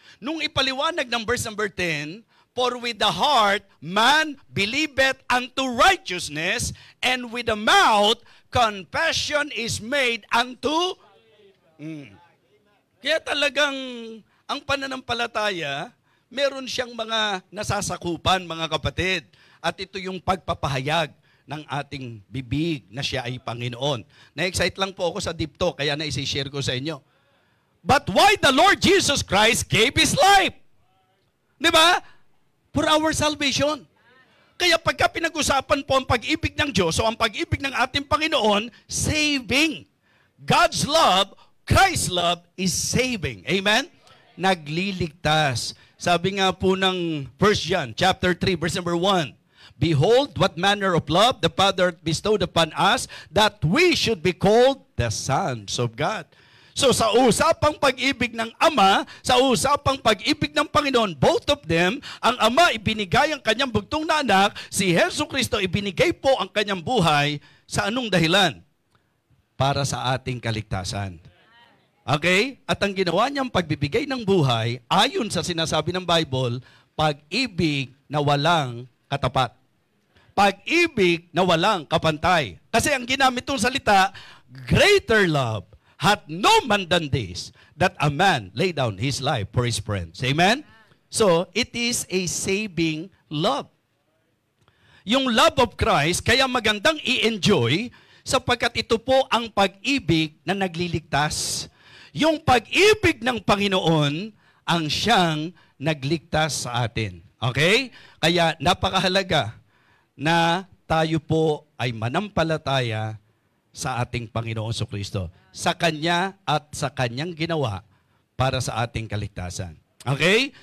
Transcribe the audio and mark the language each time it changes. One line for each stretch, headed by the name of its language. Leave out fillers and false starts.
Filipino: Nung ipaliwanag ng
English: verse number 10, for with the heart man believeth unto righteousness, and with the mouth confession is made unto...
Filipino: Kaya talagang ang pananampalataya, meron siyang mga nasasakupan, mga kapatid. At ito yung pagpapahayag ng ating bibig na siya ay Panginoon. Na-excite lang po ako sa deep talk, kaya na-share ko sa inyo.
English: But why the Lord Jesus Christ gave His life?
Filipino: Di ba?
English: For our salvation.
Filipino: Kaya pagka pinag-usapan po ang pag-ibig ng Diyos, o ang pag-ibig ng ating Panginoon,
English: saving. God's love, Christ's love is saving.
Filipino: Amen? Nagliligtas. Sabi nga po ng
English: 1 John chapter 3, verse number 1, behold, what manner of love the Father bestowed upon us, that we should be called the sons of God.
Filipino: So sa usapang pag-ibig ng Ama, sa usapang pag-ibig ng Panginoon,
English: both of them,
Filipino: ang Ama ibinigay ang kanyang bugtong na anak, si Hesus Kristo ibinigay po ang kanyang buhay sa anong dahilan? Para sa ating kaligtasan. Okay? At ang ginawa niyang pagbibigay ng buhay, ayon sa sinasabi ng Bible, pag-ibig na walang katapat. Pag-ibig na walang kapantay. Kasi ang ginamit itong salita,
English: greater love hath no man than this, that a man lay down his life for his friends. Amen? So, it is a saving love.
Filipino: Yung
English: love of Christ,
Filipino: kaya magandang i-enjoy, sapagkat ito po ang pag-ibig na nagliligtas. Yung pag-ibig ng Panginoon, ang siyang nagligtas sa atin. Okay? Kaya napakahalaga na tayo po ay manampalataya sa ating Panginoon Jesucristo, sa Kanya at sa Kanyang ginawa para sa ating kaligtasan. Okay?